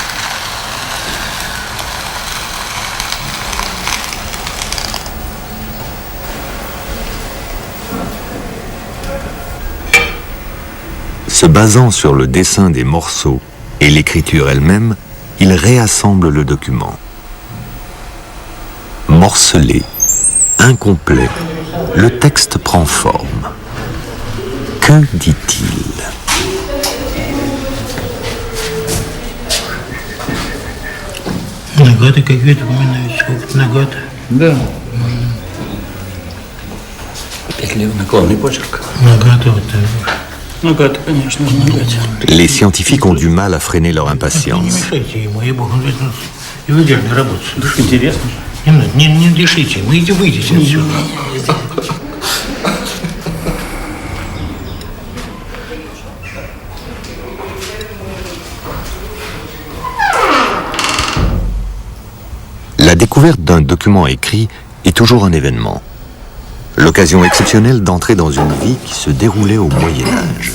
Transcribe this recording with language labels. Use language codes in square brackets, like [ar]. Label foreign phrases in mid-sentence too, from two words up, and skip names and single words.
[fr] Se basant sur le dessin des morceaux et l'écriture elle-même, il réassemble le document. Morcelé, incomplet, le texte prend forme. Que dit-il ? [ru] Нагаты какие-то упоминают, сколько нагаты. Да. Опять левый наклонный почерк. Нагаты вот так. Нагаты, конечно, нагаты. [fr] Les scientifiques ont du mal à freiner leur impatience. [ru] Не мешайте ему, ей-богу, он ведь его идеально работает. Интересно. Не надо, не дышите ему, выйдите отсюда. [fr] La découverte d'un document écrit est toujours un événement. L'occasion exceptionnelle d'entrer dans une vie qui se déroulait au Moyen-Âge.